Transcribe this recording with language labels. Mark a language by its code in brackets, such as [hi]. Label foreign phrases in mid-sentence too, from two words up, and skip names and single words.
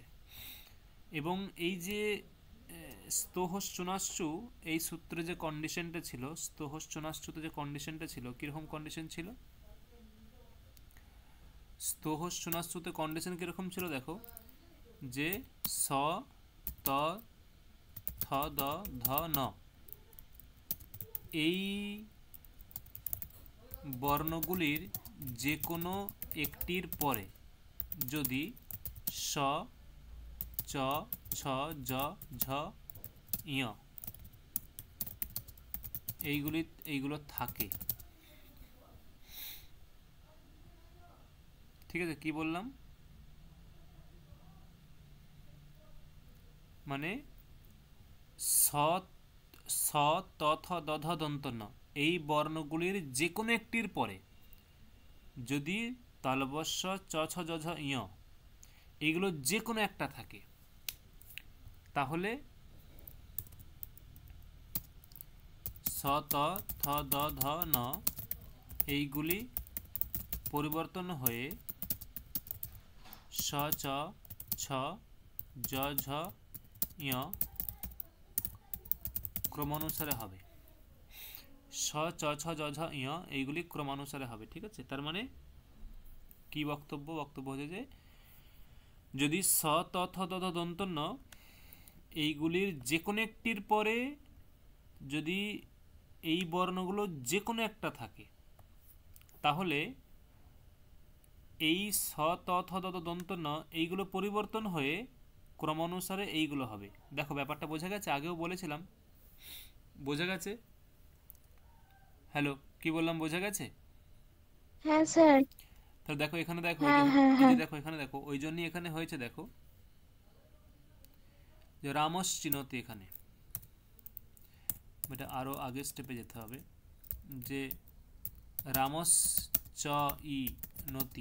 [bn] এবং এই যে [sa] স্তোহস চুনাশ্চু, [bn] এই সূত্রে যে কন্ডিশনটা ছিল, [sa] স্তোহস চুনাশ্চুতে [bn] যে কন্ডিশনটা ছিল, কিরকম কন্ডিশন ছিল? [sa] স্তোহস চুনাশ্চুতে [bn] কন্ডিশন কিরকম ছিল দেখো, যে স ত থ দ ধ ন, এই বর্ণগুলির যে কোনো একটির পরে যদি স, চ, ছ, জ, ঝ, ইয় এইগুলো থাকে, ঠিক আছে? কি বললাম? মানে স, স, ত, থ, দ, ধ, দন্ত ন, এই বর্ণগুলির যে কোনো একটির পরে যদি তালবস্য চ, ছ, জ, ঝ, ইয় এইগুলো যে কোনো একটা থাকে, তাহলে স, ত, থ, দ, ধ, ন এইগুলি পরিবর্তন হয়ে স, চ, ছ, জ, ঝ, ইয় ক্রমানুসারে হবে। স, চ, ছ, জ, ঝ, ইয় এইগুলি ক্রমানুসারে হবে, ঠিক আছে? তার মানে কি বক্তব্য? বক্তব্য হচ্ছে যে যদি স, ত, থ, দ, ধ, দন্ত ন এইগুলির যে কোনো একটির পরে যদি এই বর্ণগুলো যে কোনো একটা থাকে, তাহলে এই স ত থ দ ত দন্ত ন এইগুলো পরিবর্তন হয়ে ক্রমানুসারে এইগুলো হবে। দেখো ব্যাপারটা বোঝা গেছে, আগেও বলেছিলাম, বোঝা গেছে? হ্যালো, কি বললাম, বোঝা গেছে? হ্যাঁ স্যার। তাহলে দেখো এখানে, দেখো হ্যাঁ হ্যাঁ এই যে হ্যাঁ। দেখো এখানে দেখো, ওই জন্যই এখানে হয়েছে, দেখো যে [sa] রামস চিনতি, [bn] এখানে এটা আরও আগের স্টেপে যেতে হবে, যে [sa] রামস চ ই নতি।